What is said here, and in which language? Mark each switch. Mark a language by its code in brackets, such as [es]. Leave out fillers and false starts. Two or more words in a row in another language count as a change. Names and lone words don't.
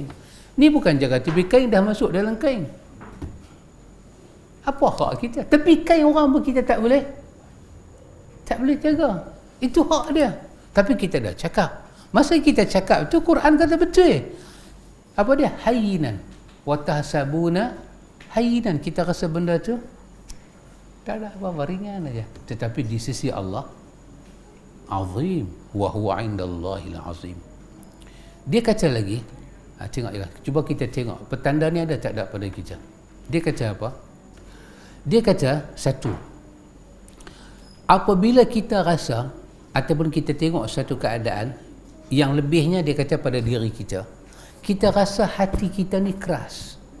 [ms] Ni bukan jaga tepi kain, dah masuk dalam kain. Apa hak kita? Tepi kain orang pun kita tak boleh jaga. Itu hak dia. Tapi kita dah cakap. Masa kita cakap tu, Quran kata betul. Apa dia? [ar] هينا وتحسبون هينا. [ms] Kita rasa benda tu tak ada apa-apa, ringan aja. Tetapi di sisi Allah azim, [ar] وهو عند الله عظيم. [ms] Dia kata lagi, tengoklah, cuba kita tengok petanda ni ada tak ada pada kita. Dia kata apa? Dia kata satu, apabila kita rasa ataupun kita tengok satu keadaan yang lebihnya, dia kata pada diri kita, kita rasa hati kita ni keras.